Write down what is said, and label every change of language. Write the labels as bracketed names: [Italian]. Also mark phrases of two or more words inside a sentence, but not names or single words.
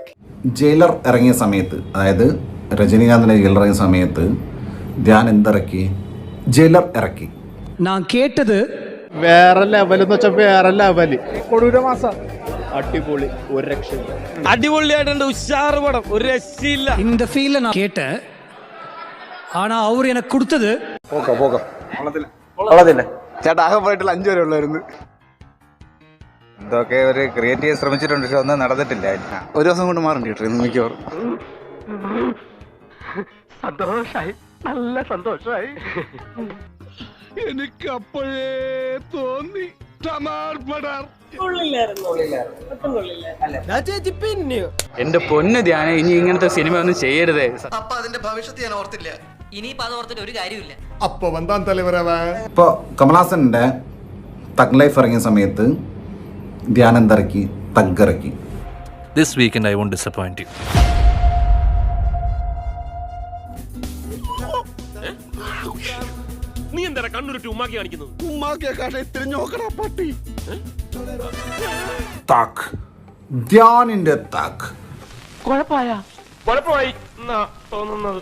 [Malayalam] ജയിലർ ഇറങ്ങിയ സമയത്ത്, അതായത് രജനീകാന്തിന്റെ ജയിലർ ഇറങ്ങിയ സമയത്ത് ധ്യാൻ എന്തിറക്കി? ജയിലർ ഇറക്കി. ഞാൻ കേട്ടത് വേറെ ലെവൽ എന്ന് വെച്ചാൽ വേറെ ലെവല്. കൊടൂര മാസം അടിപൊളി, ഒരു രക്ഷയില്ല. അടിപൊളിയായിട്ടുണ്ട്, ഉഷാറ് പടം, ഒരു രക്ഷയില്ല. [Tamil] இந்த ஃபீல்ல நான் கேட்டேன். ஆனா அவர் எனக்கு கொடுத்தது [Malayalam] ചേട്ടാ ആകെ പോയിട്ടുള്ള 5 വരെ ഉള്ളായിരുന്നു. ഇതൊക്കെ ഒരു ക്രിയേറ്റ് ചെയ്യാൻ ശ്രമിച്ചിട്ടുണ്ട്, പക്ഷെ ഒന്നും നടന്നിട്ടില്ല. ഒരു ദിവസം കൊണ്ട് മാറേണ്ടി കിട്ടും മിക്കവാറും. സന്തോഷായി, നല്ല സന്തോഷായി. എനിക്ക് അപ്പോഴേ തോന്നി എന്റെ പൊന്ന് ധ്യാനം, ഇനി ഇങ്ങനത്തെ സിനിമ ഒന്നും ചെയ്യരുതേ. അപ്പൊ അതിന്റെ ഭവിഷ്യത്ത് ഞാൻ ഓർത്തില്ല. ഇനിയിപ്പോ അത് ഓർത്തിട്ട് ഒരു കാര്യമില്ല. ഇപ്പൊ കമലഹാസന്റെ തഗ് ലൈഫ് ഇറങ്ങിയ സമയത്ത് ധ്യാൻ എന്തിറക്കി? തഗ് ഇറക്കി. [English] This weekend I won't disappoint you. [Malayalam] നീ എന്താ കണ്ണുരുട്ടി ഉമ്മാക്കി കാണിക്കുന്നത്? തഗ്, ധ്യാനിന്റെ തഗ് കുഴപ്പമായി എന്നാ തോന്നുന്നത്.